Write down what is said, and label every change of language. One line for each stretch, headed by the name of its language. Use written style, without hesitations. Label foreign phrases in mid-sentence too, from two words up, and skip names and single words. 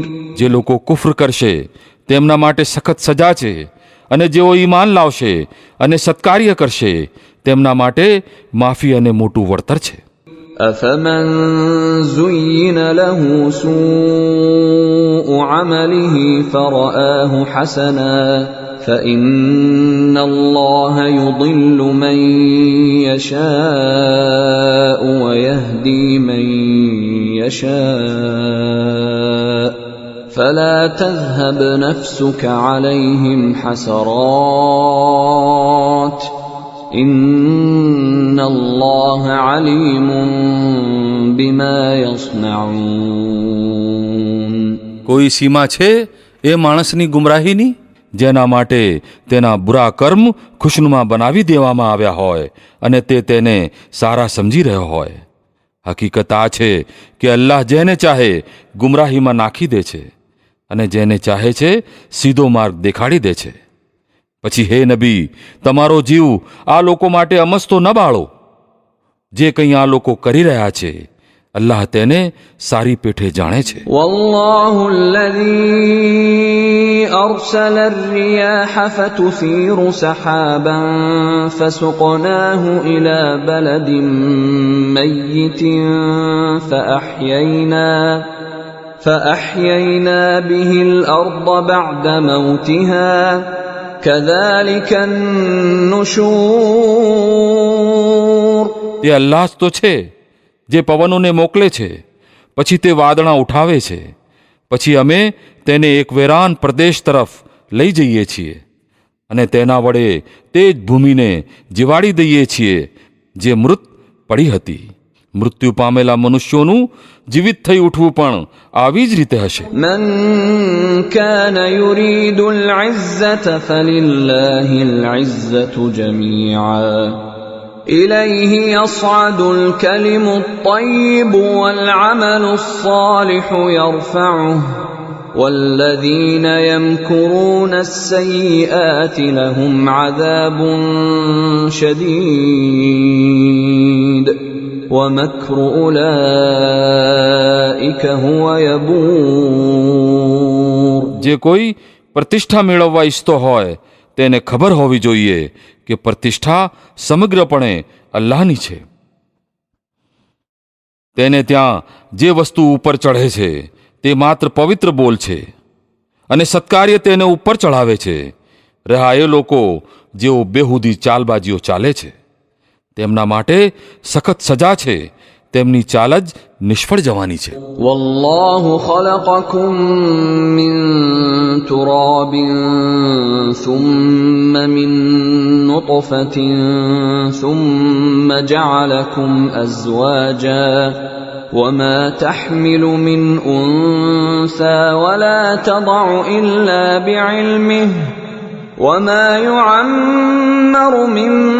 Gujarati: જે લોકો કુફર કરશે તેમના માટે સખત સજા છે, અને જેઓ ઈમાન લાવશે અને સત્કાર્ય કરશે તેમના માટે માફી અને મોટું વળતર છે.
Arabic: أفمن زين له سوء عمله فرآه حسنا فإن الله يضل من يشاء ويهدي من يشاء فلا تذهب نفسك عليهم حسرات إن الله عليم بما يصنعون.
Gujarati: કોઈ સીમા છે એ માણસની ગુમરાહીની, જેના માટે તેના બુરા કર્મ ખુશનુમા બનાવી દેવામાં આવ્યા હોય અને તે તેને સારા સમજી રહ્યો હોય? હકીકત આ છે કે અલ્લાહ જેને ચાહે ગુમરાહીમાં નાખી દે છે અને જેને ચાહે છે સીધો માર્ગ દેખાડી દે છે. પછી હે નબી, તમારો જીવ આ લોકો માટે અમસ્તો ન બાળો. જે કંઈ આ લોકો કરી રહ્યા છે અલ્લાહ તેને સારી પેઠે જાણે છે.
Arabic: والله الذي أرسل الرياح فتثير سحابا فسقناه إلى بلد ميت فأحيينا به الأرض بعد موتها كذلك النشور.
Gujarati: તે અલ્લાહ જ તો છે જે પવનોને મોકલે છે, પછી તે વાદળા ઉઠાવે છે, પછી અમે તેને એક વેરાન પ્રદેશ તરફ લઈ જઈએ છીએ અને તેના વડે તે જ ભૂમિને જીવાડી દઈએ છીએ જે મૃત પડી હતી. મૃત્યુ પામેલા મનુષ્યોનું જીવિત થઈ ઉઠવું પણ આવી જ રીતે હશે.
Arabic: من كان يريد العزة فلله العزة جميعا إليه يصعد الكلم الطيب والعمل الصالح يرفعه والذين يمكرون السيئات لهم عذاب شديد ومكر أولئك هو يبور.
Gujarati: જે કોઈ પ્રતિષ્ઠા મેળવવા ઈચ્છતો હોય તેને ખબર હોવી જોઈએ કે પ્રતિષ્ઠા સમગ્રપણે અલ્લાહની છે. તેને ત્યાં જે વસ્તુ ઉપર ચઢે છે તે માત્ર પવિત્ર બોલ છે અને સત્કાર્ય તેને ઉપર ચઢાવે છે. રહ્યા એ લોકો જેઓ બેહુદી ચાલબાજીઓ ચાલે છે તેમના માટે સખત સજા છે. તેમની ચાલ જ નિષ્ફળ જવાની છે.
Arabic: والله خلقكم من تراب ثم من نطفة ثم جعلكم أزواجا وما تحمل من أنثى ولا تضع إلا بعلمه وما يعمر من